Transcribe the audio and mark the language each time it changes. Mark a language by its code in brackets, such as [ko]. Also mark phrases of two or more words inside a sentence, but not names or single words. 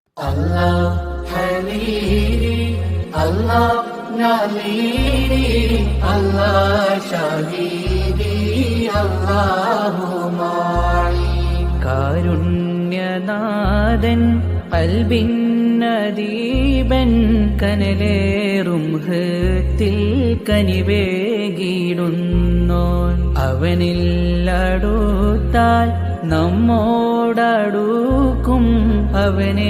[ar] الله حبيبي الله نظيري الله شهيدي الله معي [ml] കാരുണ്യനാഥൻ കൽബിന്നദീപൻ കനലേറും ഹൃത്തിൽ കനിവേകിടുന്നോൻ അവനില്ലടുത്താൽ നമ്മോടടുക്കും അവനെ